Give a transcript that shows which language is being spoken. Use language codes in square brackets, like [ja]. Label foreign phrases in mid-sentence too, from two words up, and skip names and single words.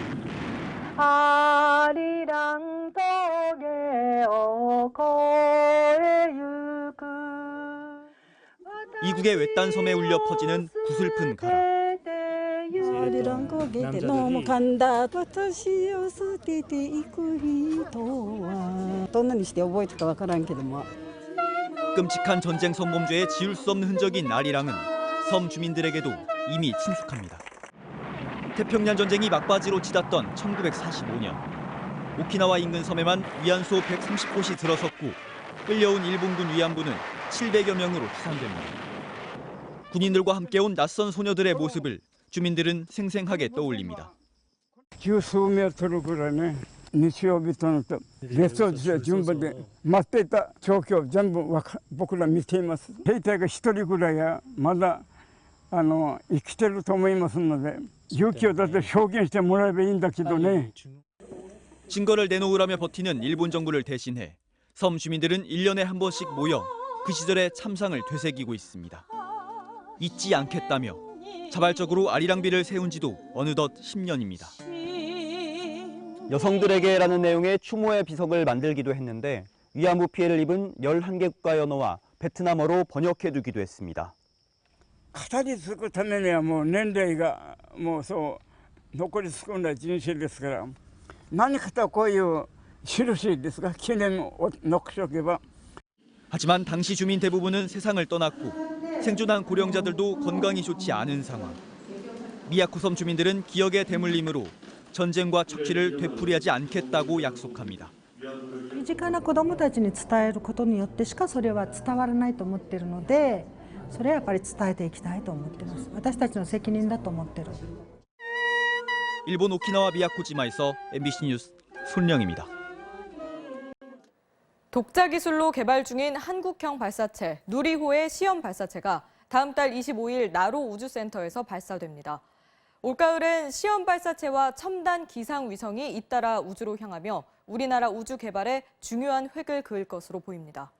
[ko] 아리랑 덕에 어거에 유그 이국의 외딴 섬에 울려 퍼지는 구슬픈 가라. 아리랑 거기에 넘어간다 [ja] 私を捨てていく人はどんなにして覚えてたかわからんけども [ko] 끔찍한 전쟁 성범죄에 지울 수 없는 흔적인 아리랑은 섬 주민들에게도 이미 친숙합니다. 태평양 전쟁이 막바지로 치닫던 1945년 오키나와 인근 섬에만 위안소 130곳이 들어섰고 끌려온 일본군 위안부는 700여 명으로 추산됩니다. 군인들과 함께 온 낯선 소녀들의 모습을 주민들은 생생하게 떠올립니다. [ja] 十数メートルぐらいね、日曜日とのと別荘地で順番で待っていた状況全部僕ら見ています。兵隊が一人ぐらいはまだ生きてると思いますので、勇気を出して表現してもらえばいいんだけどね。 [ko] 증거를 내놓으라며 버티는 일본 정부를 대신해 섬 주민들은 1년에 한 번씩 모여 그 시절의 참상을 되새기고 있습니다. 잊지 않겠다며 자발적으로 아리랑비를 세운 지도 어느덧 10년입니다. 여성들에게라는 내용의 추모의 비석을 만들기도 했는데 위안부 피해를 입은 11개 국가 언어와 베트남어로 번역해두기도 했습니다. [ja] 語り継ぐためにはもう年齢がもうそう残り少ない人生ですから何かとこういう印ですが記念を残しておけば [ko] 하지만 당시 주민 대부분은 세상을 떠났고 생존한 고령자들도 건강이 좋지 않은 상황. 미야코 섬 주민들은 기억의 대물림으로 전쟁과 척취를 되풀이하지 않겠다고 약속합니다. [ja] 身近な子どもたちに伝えることによってしかそれは伝わらないと思っているのでそれはやっぱり伝えていきたいと思っています。私たちの責任だと思っている。 [ko] 일본 오키나와 미야코지마에서 MBC 뉴스 손령입니다. 독자 기술로 개발 중인 한국형 발사체 누리호의 시험 발사체가 다음 달 25일 나로 우주센터에서 발사됩니다. 올가을엔 시험 발사체와 첨단 기상 위성이 잇따라 우주로 향하며 우리나라 우주 개발에 중요한 획을 그을 것으로 보입니다.